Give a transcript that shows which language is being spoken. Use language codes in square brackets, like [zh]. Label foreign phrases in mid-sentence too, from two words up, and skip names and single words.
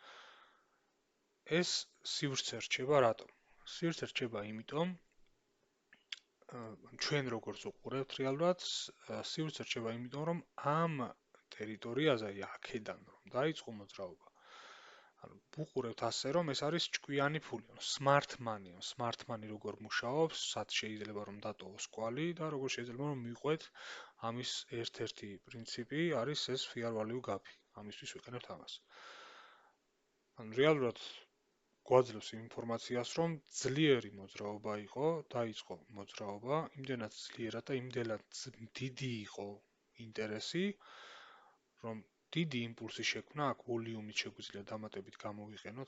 [ka] ეს სივრცე რჩება რატომ? სივრცე რჩება იმიტომ, ჩვენ როგორც უყურებთ რეალურად, სივრცე რჩება იმიტომ, რომ ამ ტერიტორიაზე, აქედან რომ დაიწყო მოძრაობა, ვუყურებთ ასე, რომ ეს არის ჭკვიანი ფული, [en] smart money. Smart money [ka] როგორ მუშაობს, სად შეიძლება რომ დატოვოს კვალი და როგორ შეიძლება რომ მიყვეთ, ამის ერთ-ერთი პრინციპი არის ეს [en] fair value [ka] გაფი. ამისთვის ვიყენებთ ამას. რეალურად გვაძლევს ინფორმაციას, რომ ძლიერი მოძრაობა იყო, დაიწყო მოძრაობა, იმდენად ძლიერად და იმდენად დიდი იყო ინტერესი, რომ დიდი იმპულსი შექმნა, აქ ვოლიუმით შეგვიძლია დამატებით გამოვიყენოთ.